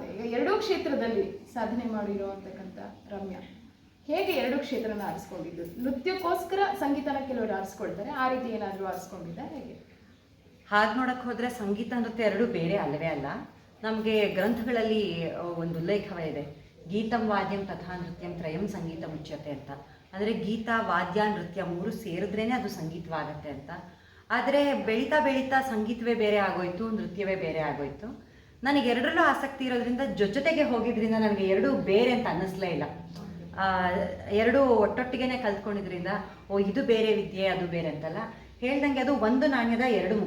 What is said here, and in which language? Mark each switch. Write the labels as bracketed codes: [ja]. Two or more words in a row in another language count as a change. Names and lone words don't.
[kn] ಈಗ ಎರಡೂ ಕ್ಷೇತ್ರದಲ್ಲಿ ಸಾಧನೆ ಮಾಡಿರೋ ಅಂತಕ್ಕಂಥ ರಮ್ಯಾ ಹೇಗೆ ಎರಡೂ ಕ್ಷೇತ್ರನ ಆರಿಸ್ಕೊಂಡಿದ್ದು? ನೃತ್ಯಕ್ಕೋಸ್ಕರ ಸಂಗೀತನ ಕೆಲವರು ಆರಿಸ್ಕೊಳ್ತಾರೆ, ಆ ರೀತಿ ಏನಾದರೂ ಆರಿಸ್ಕೊಂಡಿದ್ದ ಹೇಗೆ? ಹಾಗೆ ನೋಡಕ್ಕೆ ಹೋದರೆ ಸಂಗೀತ ನೃತ್ಯ ಎರಡೂ ಬೇರೆ ಅಲ್ಲವೇ ಅಲ್ಲ. ನಮಗೆ ಗ್ರಂಥಗಳಲ್ಲಿ ಒಂದು ಉಲ್ಲೇಖವಿದೆ, [sa] ಗೀತಂ ವಾದ್ಯಂ ತಥಾ ನೃತ್ಯಂ ತ್ರಯಂ ಸಂಗೀತ ಮುಚ್ಯತೆ [kn] ಅಂತ. ಅಂದರೆ ಗೀತ, ವಾದ್ಯ, ನೃತ್ಯ 3 ಸೇರಿದ್ರೇ ಅದು ಸಂಗೀತವಾಗತ್ತೆ ಅಂತ. ಆದರೆ ಬೆಳೀತಾ ಬೆಳೀತಾ ಸಂಗೀತವೇ ಬೇರೆ ಆಗೋಯ್ತು, ನೃತ್ಯವೇ ಬೇರೆ ಆಗೋಯ್ತು. ನನಗೆ ಎರಡರಲ್ಲೂ ಆಸಕ್ತಿ ಇರೋದ್ರಿಂದ ಜೊತೆಗೆ ಹೋಗಿದ್ರಿಂದ ನನಗೆ ಎರಡೂ ಬೇರೆ ಅಂತ ಅನ್ನಿಸ್ಲೇ ಇಲ್ಲ. ಎರಡೂ ಒಟ್ಟೊಟ್ಟಿಗೆ ಕಲ್ತ್ಕೊಂಡಿದ್ರಿಂದ ಇದು ಬೇರೆ ವಿದ್ಯೆ ಅದು ಬೇರೆ ಅಂತಲ್ಲ, ಹೇಳ್ದಂಗೆ ಅದು ಒಂದು ನಾಣ್ಯದ ಎರಡು ಮುಖ.